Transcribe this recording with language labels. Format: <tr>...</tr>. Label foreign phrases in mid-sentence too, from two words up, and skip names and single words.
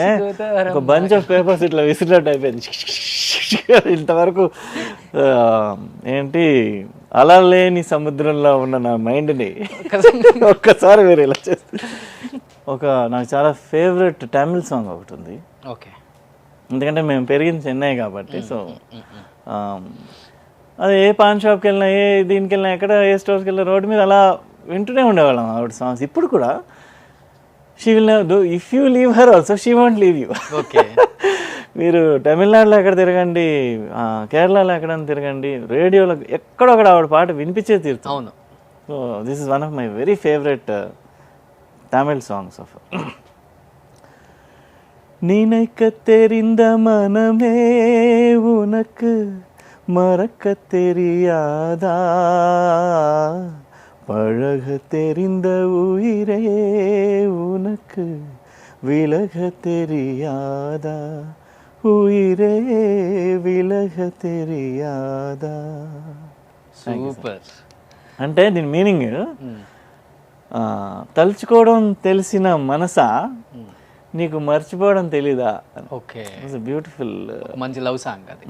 <te>ఒక</te> <en>bunch of papers</en> <te>ఇట్లా విసిరినట్టు అయిపోయింది. ఇంతవరకు ఏంటి అలా లేని సముద్రంలో ఉన్న నా మైండ్ని ఒక్కసారి వేరే ఇలా చేస్తుంది. నాకు చాలా</te> <en>favorite Tamil song</en> <te>ఒకటి ఉంది. ఓకే. ఎందుకంటే మేము పెరిగింది చెన్నై కాబట్టి. సో అది ఏ పాన్ షాప్కి వెళ్ళినా, ఏ దీనికి వెళ్ళినా, ఎక్కడ ఏ స్టోర్స్కి వెళ్ళినా రోడ్డు మీద అలా వింటూనే ఉండేవాళ్ళం ఆవిడ సాంగ్స్. ఇప్పుడు కూడా</te> <en>she will never do if you leave her also she won't leave you.</en> <te>ఓకే. మీరు తమిళనాడులో ఎక్కడ తిరగండి, కేరళలో ఎక్కడైనా తిరగండి, రేడియోలో ఎక్కడొక్కడ ఆవిడ పాట వినిపించే తీరుతుంది. అవును.</te> <en>so this is one of my very favorite Tamil songs of.</en> <ta>நினைக்க தெரிந்த மனமே உனக்கு மறக்க தெரியாதா, பழக தெரிந்த உயிரே உனக்கு விலக தெரியாதா, உயிரே விலக தெரியாதா.</ta> <te>సూపర్. అంటే దీని మీనింగ్ తలుచుకోవడం తెలిసిన మనసా నీకు మర్చిపోవడం తెలీదా. ఓకే. బ్యూటిఫుల్ మంచి</te> <en>love song</en> <te>అది.</te>